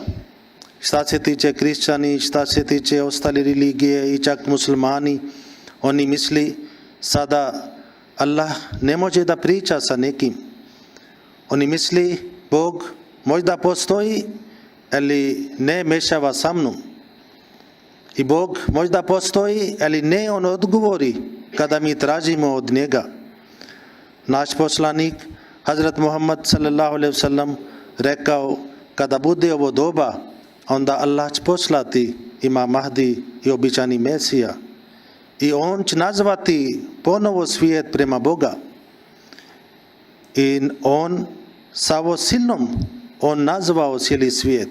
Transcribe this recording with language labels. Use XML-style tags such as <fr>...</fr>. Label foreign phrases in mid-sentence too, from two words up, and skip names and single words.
<bs>Šta se tiče kršćani, šta se tiče ostale religije i čak muslimani, oni misli sada Allah ne može da priča sa nekim. Oni misli Bog možda postoji, ali ne mešava sa mnom. I Bog možda postoji, ali ne on odgovori kada mi tražimo od njega. Naš poslanik Hazrat Muhammad</bs> <ar>صلى الله عليه وسلم</ar> <bs>rekao, kada bude ovo doba, onda Allah će poslati Imam Mahdi i običani Mesija. I on će nazvati ponovo svijet prema Boga. I on samo silnom, on nazvao cijeli svijet.</bs>